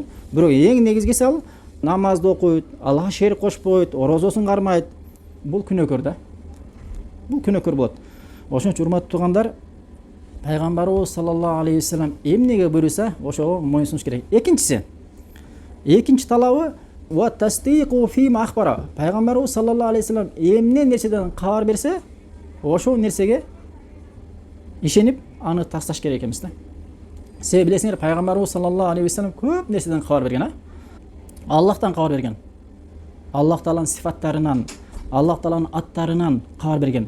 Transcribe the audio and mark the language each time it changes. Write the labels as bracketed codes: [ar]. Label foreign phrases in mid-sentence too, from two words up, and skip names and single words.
[ky] Бирок эң негизгиси ал намазды окуйт, Аллахка шерик кошпойт, орозосун кармайт. Бул күнөөкөр да. Бул күнөөкөр болот. Ошон үчүн урматтуу туугандар, пайгамбарыбыз [ar] صلى الله عليه وسلم [ky] эмнеге буйруса, ошого моюн сунуш керек. Экинчи талабы [ar] وتصديق فيما أخبر. [ky] Пайгамбарыбыз [ar] صلى الله عليه وسلم [ky] эмне нерседен кабар берсе, ошол нерсеге ишенип, аны тасташ керек эмес да. Себеби билесиңер, пайгамбарыбыз [ar] صلى الله عليه وسلم [ky] көп нерседен кабар берген, Аллахтан кабар берген. Аллах Тааланын сифаттарынан, Аллах Тааланын аттарынан кабар берген.